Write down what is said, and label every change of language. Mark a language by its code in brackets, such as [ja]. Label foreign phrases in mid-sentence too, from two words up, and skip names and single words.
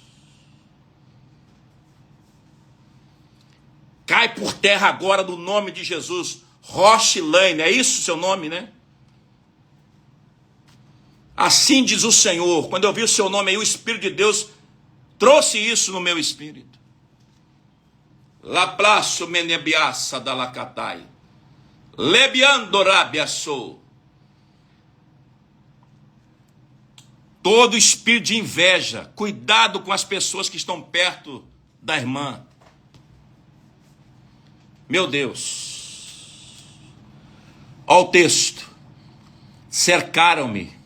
[pt] Cai por terra agora no nome de Jesus. Rochilane, é isso o seu nome, né? Assim diz o Senhor. Quando eu vi o seu nome aí, o Espírito de Deus trouxe isso no meu espírito. Laplaço menebiaça da lacatai. Lebiandorabiaçou. Todo espírito de inveja. Cuidado com as pessoas que estão perto da irmã. Meu Deus. Olha o texto. Cercaram-me.